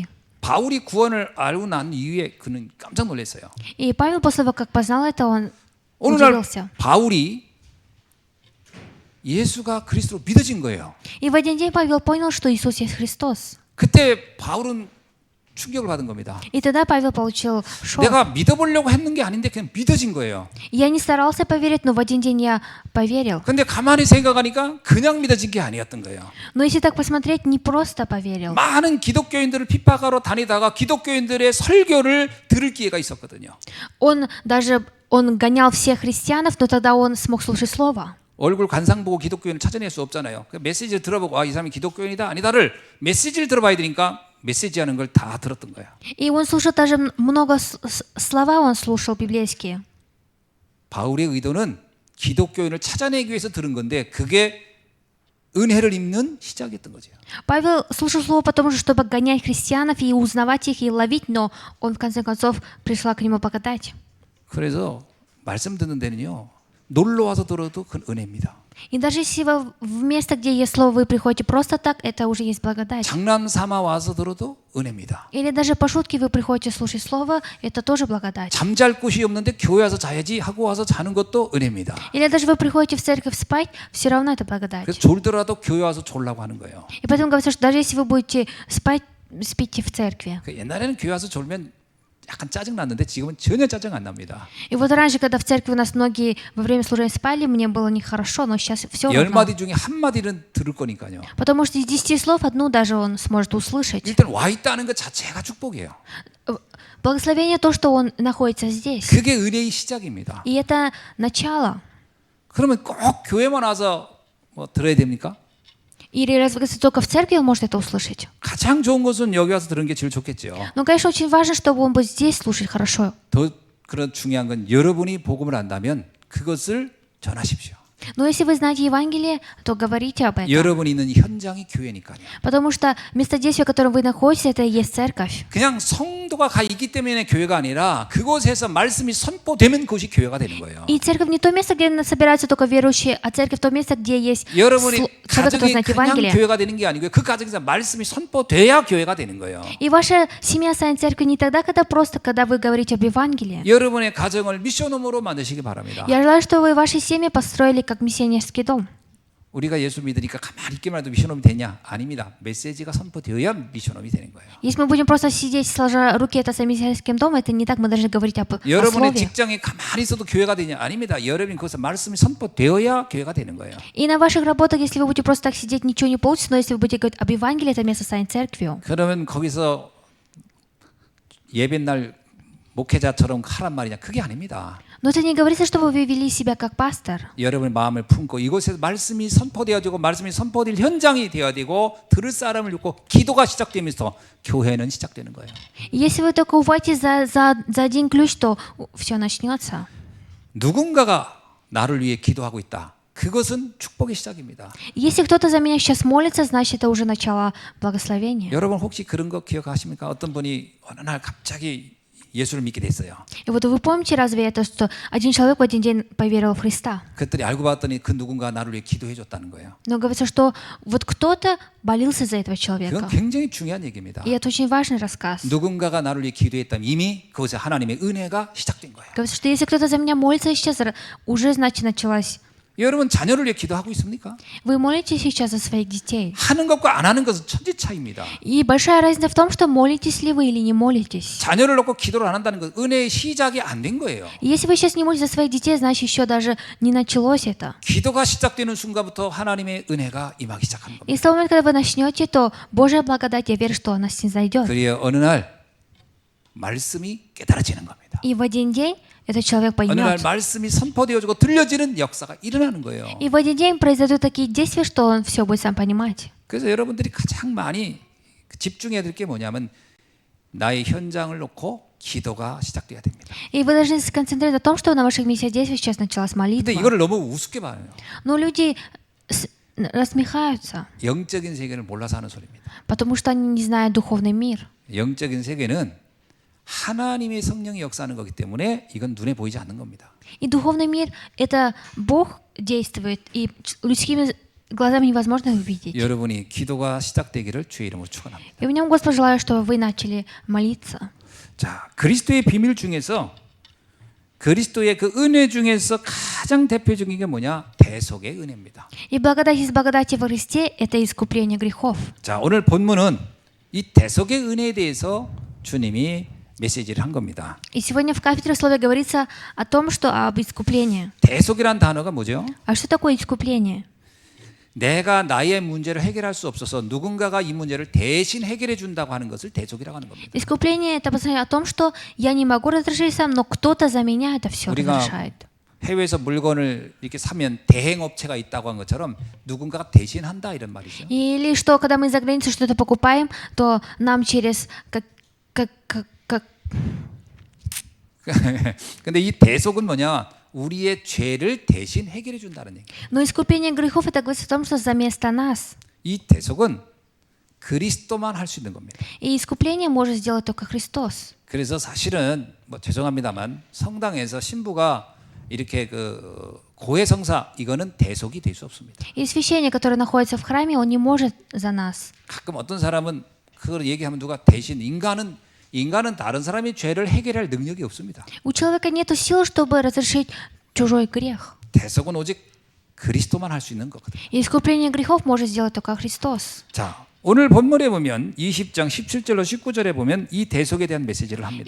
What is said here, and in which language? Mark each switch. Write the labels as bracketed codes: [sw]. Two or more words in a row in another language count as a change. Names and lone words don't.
[ko] 바울이 구원을 알고 난 이후에 그는 깜짝 놀랐어요. [ru] И Павел после того, как познал это, он [ko] 어느 날 [ru] удивился. [ko] 바울이 예수가 그리스도로 믿어진 거예요. [ru] И в один день Павел понял, что Иисус есть Христос. [ko] 그때 바울은 충격을 받은 겁니다. [ru] И тогда Павел получил шок. [ko] 내가 믿어보려고 했는 게 아닌데 그냥 믿어진 거예요. [ru] Я не старался поверить, но в один день я поверил. [ko] 근데 가만히 생각하니까 그냥 믿어진 게 아니었던 거예요. [ru] Но если так посмотреть, не просто поверил. [ko] 많은 기독교인들을 핍박하러 다니다가 기독교인들의 설교를 들을 기회가 있었거든요. [ru] Он гонял всех христианов, но тогда он смог слушать слово. [ko] 얼굴 관상 보고 기독교인을 찾아낼 수 없잖아요. 그 메시지를 들어보고 이 사람이 기독교인이다 아니다를 메시지를 들어봐야 되니까 메시지하는 걸 다 들었던 거예요. [ru] И он слушал даже много слова, он слушал библейские. [ko] 바울의 의도는 기독교인을 찾아내기 위해서 들은 건데 그게 은혜를 입는 시작이었던 거죠. [ru] Павел слушал слово потому, чтобы гонять христианов и узнавать их и ловить, но он в конце концов пришла к нему благодать. [ko] 그래서 말씀 듣는 데는요. 놀러 와서 들어도 그 은혜입니다. [ru] И даже если вы в место, где есть слово, вы приходите просто так, это уже есть благодать. [ko] 장난 삼아 와서 들어도 은혜입니다. [ru] Или даже по шутке вы приходите слушать слово, это тоже благодать. [ko] 잠잘 곳이 없는데 교회 와서 자야지 하고 와서 자는 것도 은혜입니다. [ru] Или даже вы приходите в церковь спать, все равно это благодать. [ko] 그래서 졸더라도 교회 와서 졸라고 하는 거예요. [ru] И поэтому говорится, что даже если вы будете спать, спите в церкви. [ko] 옛날에는 교회 와서 졸면 약간 짜증 났는데 지금은 전혀 짜증 안 납니다. [ru] И вот раньше, когда в церкви у нас многие во время служения спали, мне было нехорошо, но сейчас все равно. [ko] 10마디 중에 한 마디는 들을 거니까요. [ru] Потому что из 10 слов одну даже он сможет услышать. [ko] 일단 와 있다는 것 자체가 축복이에요. [ru] Благословение то, что он находится здесь. [ko] 그게 은혜의 시작입니다. [ru] И это начало. [ko] 그러면 꼭 교회만 와서 뭐 들어야 됩니까? [ru] Или разве только в церкви он может это услышать? [ko] 가장 좋은 것은 여기 와서 들은 게 제일 좋겠죠. [ru] Но, конечно, очень важно, чтобы он будет здесь слушать хорошо. [ko] 더 그런 중요한 건 여러분이 복음을 안다면 그것을 전하십시오. [ru] Но если вы знаете Евангелие, то говорите об этом. [ko] 여러분이 있는 현장이 교회니까요. [ru] Потому что место действия, в котором вы находитесь, это и есть церковь. [ko] 그냥 성도가 가 있기 때문에 교회가 아니라 그곳에서 말씀이 선포되면 그것이 교회가 되는 거예요. [ru] И церковь не то место, где собираются только верующие, а церковь то место, где есть [ko] 여러분이 [ru] человек, который [ko] 가정이 [ru] знает [ko] 그냥 [ru] Евангелие. [ko] 교회가 되는 게 아니고요. 그 가정에서 말씀이 선포돼야 교회가 되는 거예요. [ru] И ваша семья станет церковью не тогда, когда вы говорите об Евангелии. [ko] 여러분의 가정을 미션홈으로 만드시기 바랍니다. [ru] Я желаю, чтобы вы ваши семьи построили как миссионерский дом. [ko] 우리가 예수 믿으니까 가만히 있기만 해도 미션홈이 되냐? 아닙니다. 메시지가 선포되어야 미션홈이 되는 거예요. [ru] Если мы будем просто сидеть, сложа руки, это миссионерским домом, это не так, мы должны говорить о [ko] 여러분의 [ru] слове. [ko] 직장에 가만히 있어도 교회가 되냐? 아닙니다. 여러분이 거기서 말씀이 선포되어야 교회가 되는 거예요. [ru] И на ваших работах, если вы будете просто так сидеть, ничего не получится, но если вы будете говорить об Евангелии, это место станет церковью. [ko] 그러면 거기서 예배날 목회자처럼 하란 말이냐? 그게 아닙니다. [ru] Но это не говорится, чтобы вы вели себя как пастор. [ko] 여러분의 마음을 품고 이곳에서 말씀이 선포되어지고 말씀이 선포될 현장이 되어야 되고 들을 사람을 읽고 기도가 시작되면서 교회는 시작되는 거예요. [ru] Если вы только уводите за один ключ, то все начнется. [ko] 누군가가 나를 위해 기도하고 있다. 그것은 축복의 시작입니다. [ru] Если кто-то за меня сейчас молится, значит, это уже начало благословения. [ko] 여러분 혹시 그런 거 기억하십니까? 어떤 분이 어느 날 갑자기 예수를 믿게 됐어요. [ru] И вот вы помните разве это, что один человек в один день поверил в Христа? [ko] 그랬더니 알고 봤더니 그 누군가 나를 위해 기도해 줬다는 거예요. [ru] Но говорится, что вот кто-то молился за этого [ko] 그건 [ru] человека. [ko] 굉장히 중요한 얘기입니다. [ru] И это очень важный рассказ. [ko] 누군가가 나를 위해 기도했다면 이미 그것에 하나님의 은혜가 시작된 거예요. [ru] Говорится, что если кто-то за меня молится сейчас, уже, значит, началась. [ko] 여러분 자녀를 위해 기도하고 있습니까? [ru] Вы молитесь сейчас за своих детей. [ko] 하는 것과 안 하는 것은 천지 차이입니다. [ru] И большая разница в том, что молитесь ли вы или не молитесь. [ko] 자녀를 놓고 기도를 안 한다는 건 은혜의 시작이 안 된 거예요. [ru] И если вы сейчас не молитесь за своих детей, значит, еще даже не началось это. [ko] 기도가 시작되는 순간부터 하나님의 은혜가 임하기 시작하는 겁니다. [ru] И с того момента, когда вы начнете, то Божья благодать, я верю, что она снизойдет. [ko] 그리고 어느 날 말씀이 깨달아지는 겁니다. [ru] И в один день этот человек [ko] 어느 날 [ru] поймет. [ko] 말씀이 선포되어지고 들려지는 역사가 일어나는 거예요. [ru] И в один день произойдут такие действия, что он все будет сам понимать. [ko] 그래서 여러분들이 가장 많이 집중해야 될 게 뭐냐면 나의 현장을 놓고 기도가 시작돼야 됩니다. [ru] И вы должны сконцентрироваться на том, что на ваших миссиях действий сейчас началась молитва. [ko] 근데 이거를 너무 우습게 봐요. [ru] Но люди насмехаются, [ko] 영적인 세계를 몰라서 하는 소리입니다. [ru] потому что они не знают духовный мир. [ko] 영적인 세계는 하나님의 성령이 역사하는 거기 때문에 이건 눈에 보이지 않는 겁니다. [ru] И духовный мир — это Бог действует, и людскими глазами невозможно увидеть. [ko] 여러분이 기도가 시작되기를 주의 이름으로 축원합니다. [ru] И в нем, Господь, желаю, чтобы вы начали молиться. [ko] 자, 그리스도의 비밀 중에서 그리스도의 그 은혜 중에서 가장 대표적인 게 뭐냐? 대속의 은혜입니다. [ru] И благодать из благодати во Христе — это искупление грехов. [ko] 자, 오늘 본문은 이 대속의 은혜에 대해서 주님이 메시지를 한 겁니다. [ru] И сегодня в кафедре слове говорится о том, что об искуплении. [ko] 대속이란 단어가 뭐죠? [ru] А что такое искупление? [ko] 내가 나의 문제를 해결할 수 없어서 누군가가 이 문제를 대신 해결해 준다고 하는 것을 대속이라고 하는 겁니다. [ru] Искупление это о том, что я не могу разрешить сам, но кто-то за меня это все [ko] 우리가 [ru] разрешает. [ko] 해외에서 물건을 이렇게 사면 대행업체가 있다고 한 것처럼 누군가가 대신한다 이런 말이죠. [ru] Или что, когда мы за границей что-то покупаем, то нам через как [ko] 근데 이 대속은 뭐냐? 우리의 죄를 대신 해결해 준다는 얘기. [ru] Но искупление грехов это говорится о том, что заместо нас. [ko] 이 대속은 그리스도만 할 수 있는 겁니다. [ru] И искупление может сделать только Христос. [ko] 그래서 사실은 뭐 죄송합니다만 성당에서 신부가 이렇게 그 고해성사 이거는 대속이 될 수 없습니다. [ru] И священник, который находится в храме, он не может за нас. [ko] 가끔 어떤 사람은 그걸 얘기하면 누가 대신 인간은 다른 사람의 죄를 해결할 능력이 없습니다. [ru] У человека нет сил, чтобы разрешить чужой грех. [ko] 대속은 오직 그리스도만 할 수 있는 거거든요. [ru] И искупление грехов может сделать только Христос. [ko] 자, 오늘 본문에 보면 20장 17절로 19절에 보면 이 대속에 대한 메시지를 합니다.